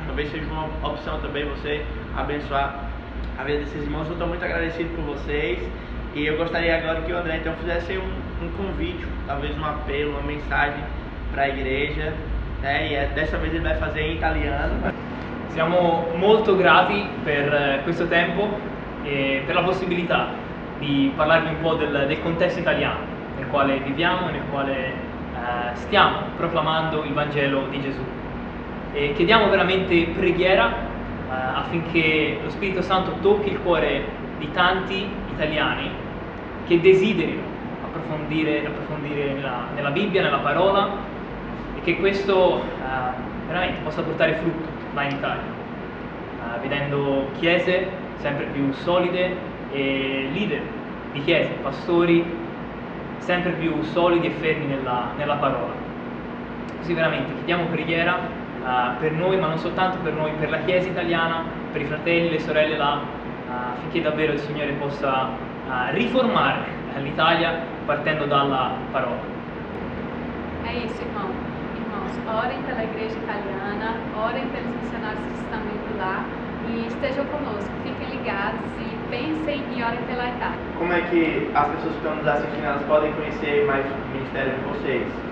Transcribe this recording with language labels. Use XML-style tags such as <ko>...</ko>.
<pt>Talvez seja uma opção também você abençoar a vida desses irmãos. Eu estou muito agradecido por vocês, e eu gostaria agora que o André então fizesse um convite, talvez um apelo, uma mensagem para a igreja, né? E dessa vez ele vai fazer em italiano.</pt> <it>Siamo molto grati per questo tempo e per la possibilità di parlarvi un po' del contesto italiano nel quale viviamo e nel quale stiamo proclamando il Vangelo di Gesù. E chiediamo veramente preghiera affinché lo Spirito Santo tocchi il cuore di tanti italiani che desiderino approfondire nella Bibbia, nella parola, e che questo veramente possa portare frutto là in Italia, vedendo chiese sempre più solide e leader di chiese, pastori sempre più solidi e fermi nella parola. Così veramente chiediamo preghiera per noi, ma non soltanto per noi, per la Chiesa italiana, per i fratelli e le sorelle là, affinché davvero il Signore possa riformare l'Italia partendo dalla parola.</it> <pt>É isso, irmãos, orem pela igreja italiana, orem pelos missionários que estão indo lá, e estejam conosco, fiquem ligados e pensem e orem pela Itália. Como é que as pessoas que estão nos assistindo, elas podem conhecer mais o ministério de vocês?</pt>